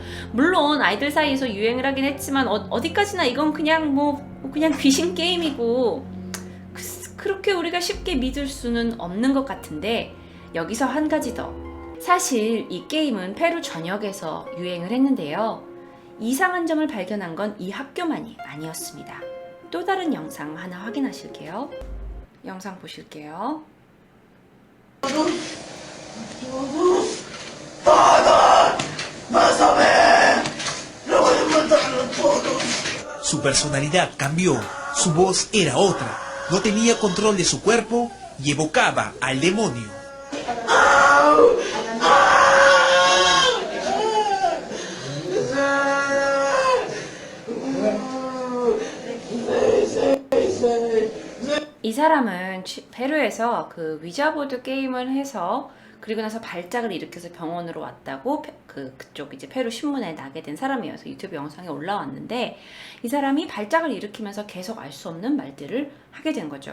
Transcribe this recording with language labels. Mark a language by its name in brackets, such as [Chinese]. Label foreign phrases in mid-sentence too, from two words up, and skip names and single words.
[Korean] 물론 아이들 사이에서 유행을 하긴 했지만 어디까지나 이건 그냥 귀신 게임이고, 그렇게 우리가 쉽게 믿을 수는 없는 것 같은데 여기서 한 가지 더. 사실 이 게임은 페루 전역에서 유행을 했는데요. 이상한 점을 발견한 건 이 학교만이 아니었습니다. 또 다른 영상 하나 확인하실게요. 영상 보실게요. [Spanish] Su personalidad cambió, su voz era otra, no tenía control de su cuerpo y evocaba al demonio. [Korean] 이 사람은 페루에서 그 위자보드 게임을 해서 그리고 나서 발작을 일으켜서 병원으로 왔다고 그쪽 이제 페루 신문에 나게 된 사람이어서 유튜브 영상에 올라왔는데, 이 사람이 발작을 일으키면서 계속 알 수 없는 말들을 하게 된 거죠.